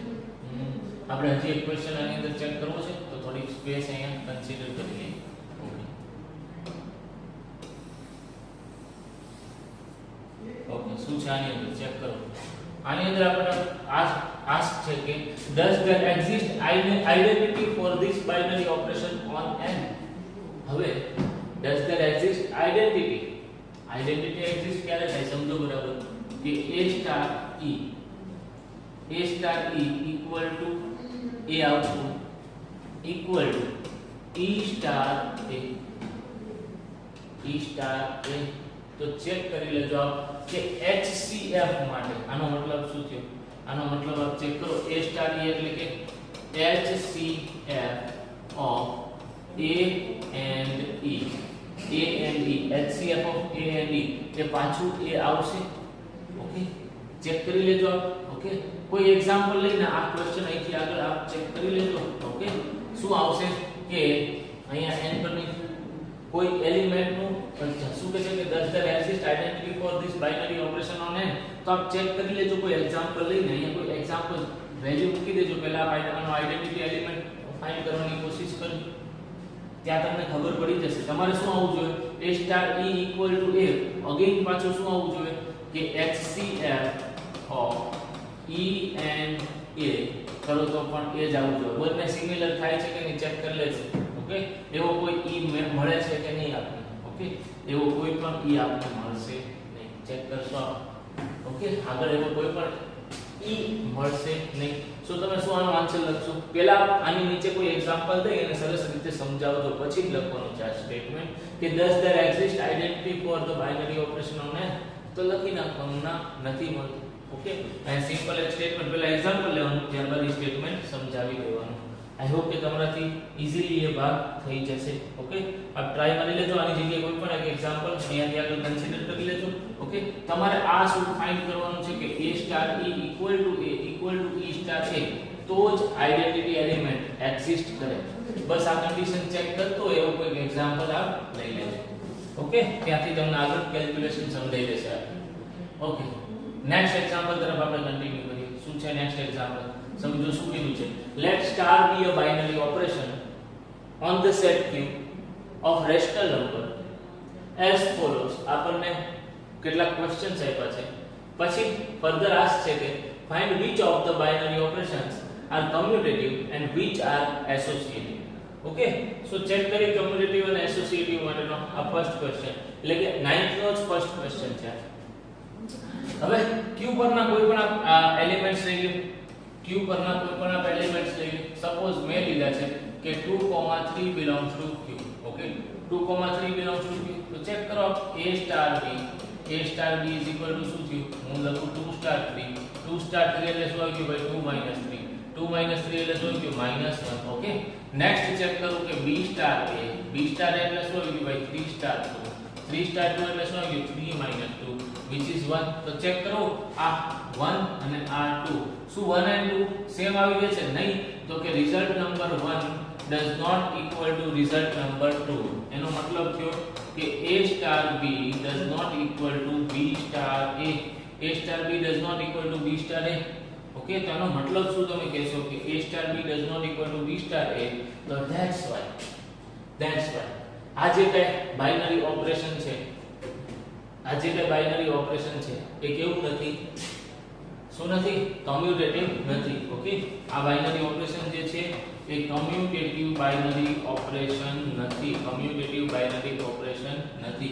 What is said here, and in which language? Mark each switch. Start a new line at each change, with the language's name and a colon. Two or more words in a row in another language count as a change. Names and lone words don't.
Gujarati: આપણે હજી એક ક્વેશ્ચન આની અંદર ચેક કરવો છે, તો થોડીક સ્પેસ અહીંયા કન્સિડર કરી લઈએ. ઓકે, શું છે આની અંદર ચેક કરો. આની અંદર આપણે આસ્ક છે કે
English: does there exist identity for this binary operation on n? હવે does there exist identity? identity exist
Gujarati: ક્યારે થાય સમજો બરાબર કે
English: a star e equal to a આવતું equal to e star a.
Gujarati: તો ચેક કરી લેજો આપ કે HCF માટે આનો મતલબ શું થયો? આનો મતલબ આપ ચેક કરો.
English: a star e
Gujarati: એટલે કે
English: HCF of a and e. HCF of a and e
Gujarati: એ પાછું એ આવશે. ઓકે, ચેક કરી લેજો આપ. ઓકે, કોઈ એક્ઝામ્પલ લઈને આ ક્વેશ્ચન અહીંથી આગળ આપ ચેક કરી લેજો. ઓકે, શું આવશે કે અહીંયા n પરની કોઈ એલિમેન્ટ નું શું કહે છે કે
English: does there exist identity for this binary operation on n?
Gujarati: તો આપ ચેક કરી લેજો કોઈ એક્ઝામ્પલ લઈને. અહીંયા કોઈ
English: example value
Gujarati: મૂકી દેજો. પહેલા આનો
English: identity element find
Gujarati: કરવાની કોશિશ કરજો. ત્યાં તમને ખબર પડી જશે. તમારે શું આવવું જોઈએ?
English: a star e equal to a.
Gujarati: અગેન પાછું શું આવવું જોઈએ કે
English: HCF of e and a
Gujarati: કરો તો પણ એ જ આવવું જોઈએ. બંને સિમિલર થાય છે કે નહીં ચેક કરી લેજો. ઓકે, એવો કોઈ e મળે છે કે નહીં આપને? ઓકે, એવો કોઈ પણ e આપને મળશે નહીં. ચેક કરશો. ઓકે, આગળ એવો કોઈ પણ e મળશે નહીં. સો તમે શું આનો આન્સર લખશો? પહેલા આની નીચે કોઈ એક્ઝામ્પલ દઈ અને સરસ રીતે સમજાવજો, પછી જ લખવાનું છે આ સ્ટેટમેન્ટ કે
English: does there exist identity for the binary operation on n?
Gujarati: તો લખી નાખવાનું ના નથી મળતું. ઓકે, આ સિમ્પલ એક સ્ટેટમેન્ટ પહેલા એક્ઝામ્પલ લેવાનું, ત્યારબાદ એ સ્ટેટમેન્ટ સમજાવી દેવાનું.
English: I hope
Gujarati: કે તમારાથી ઈઝીલી એ ભાગ થઈ જશે. ઓકે, આપ ટ્રાય કરી લેજો. આની જગ્યાએ કોઈ પણ એક એક્ઝામ્પલ અહીંયાથી આગળ કન્સિડર કરી લેજો. ઓકે, તમારે આ શું ફાઇન્ડ કરવાનું છે કે
English: a star e equal to e star a
Gujarati: તો જ
English: identity element exist
Gujarati: કરે. બસ આ
English: condition check
Gujarati: કરતો એવો કોઈ એક્ઝામ્પલ આપ લઈ લેજો. ઓકે, ત્યાંથી તમને આગળ કેલ્ક્યુલેશન સમજાઈ જશે. ઓકે,
English: next example
Gujarati: તરફ આપણે કન્ટિન્યુ કરીએ. શું છે
English: next example?
Gujarati: સમજો શું કીધું છે.
English: let star be a binary operation on the set q of rational number as follows. આપણને કેટલાક ક્વેશ્ચન્સ આપ્યા છે. પછી further ask છે કે find which of the binary operations are commutative and which are associative. okay so check
Gujarati: કરી કમ્યુટેટિવ અને એસોસિએટિવ માટેનો આ
English: first question
Gujarati: એટલે કે 9th નો જ
English: first question
Gujarati: છે. હવે Q પરના કોઈ પણ એલિમેન્ટ્સ લઈ લો. Q પરના કોઈ પણ એલિમેન્ટ્સ લઈ લો. સપોઝ મેં લીધા છે કે 2, 3
English: belongs to Q. ઓકે 2, 3 belongs to Q.
Gujarati: તો ચેક કરો
English: A star B is equal to
Gujarati: શું થયું? હું લખું 2 સ્ટાર 3. 2 સ્ટાર 3 એટલે શું આવ્યું ભાઈ?
English: 2 minus 3. 2 minus 3
Gujarati: એટલે શું આવ્યું? -1. ઓકે નેક્સ્ટ ચેક કરું કે B સ્ટાર A. B સ્ટાર A એટલે શું આવ્યું ભાઈ? 3 સ્ટાર 2. 3 સ્ટાર 2 એટલે શું આવ્યું?
English: 3 minus 2 which is 1.
Gujarati: તો ચેક કરો આ 1 અને આ 2 શું
English: 1 and 2
Gujarati: સેમ આવી ગયા છે? નહીં. તો કે
English: result number 1 does not equal to result number 2.
Gujarati: એનો મતલબ થયો કે
English: A star B does not equal to B star A. A star B does not equal to B star A.
Gujarati: ઓકે તો આનો મતલબ શું તમે કહેશો કે
English: A star B does not equal to B star A.
Gujarati: તો
English: that's why
Gujarati: આ જે કઈ
English: binary operation
Gujarati: છે એ કેવું નથી? શું નથી? કમ્યુટેટિવ નથી. ઓકે આ
English: binary operation
Gujarati: જે છે એ
English: commutative binary operation
Gujarati: નથી.